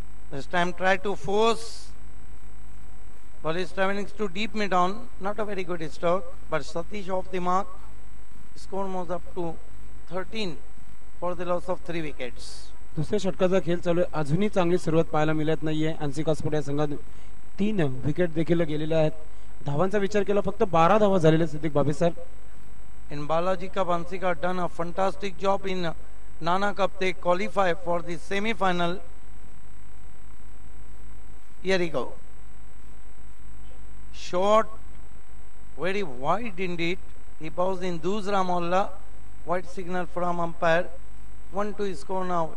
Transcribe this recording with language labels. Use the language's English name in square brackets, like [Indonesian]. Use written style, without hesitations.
[English] This time try to force. Ball is traveling to deep mid on. Not a very good stroke, but Satish off the mark. Score moves up to 13 for the loss of 3 wickets. [Marathi] दुसऱ्या षटकाचा खेळ चालू आहे अजूनही चांगली सुरुवात पाहायला मिळत नाहीये हंसिका स्पोर्ट या संघात 3 विकेट देखील गेलेले आहेत धावांचा विचार केला फक्त 12 धावा झालेले सिद्दीक बाबे sir [English] In Balaji Cup, Hansika done a fantastic job in Nana Cup. They qualify for the semi-final. Here we go. Short, very wide indeed. He bows in Dusra Molla. White signal from umpire. 1-2 score now.